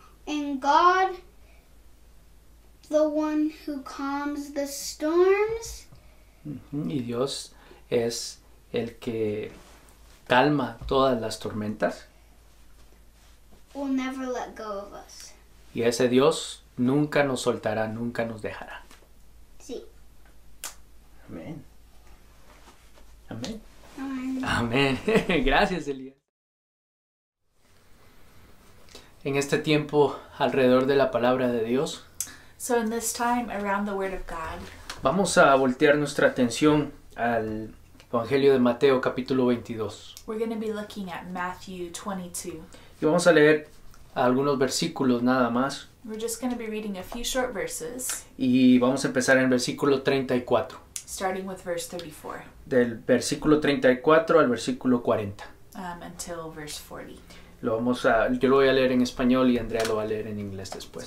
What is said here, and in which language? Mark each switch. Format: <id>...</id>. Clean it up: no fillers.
<en>And God, the one who calms the storms,</en> <es>Y Dios es el que calma todas las tormentas.</es> <en>will never let go of us.</en> <es>Y ese Dios nunca nos soltará, nunca nos dejará. Sí. Amén. Amén.</es> <en>Amen.</en> <es>Amén. Gracias, Elías. En este tiempo, alrededor de la palabra de Dios,</es> <en>So in this time around the Word of God,</en> <es>vamos a voltear nuestra atención al Evangelio de Mateo capítulo 22.</es> <en>we're going to be looking at Matthew 22.</en> <es>Y vamos a leer algunos versículos nada más.</es> <en>We're just going to be reading a few short verses,</en> <es>Y vamos a empezar en el versículo 34.</es> <en>starting with verse 34</en> <es>Del versículo 34 al versículo 40.</es> <en>until verse 40.</en> <es>Yo lo voy a leer en español y Andrea lo va a leer en inglés después.</es>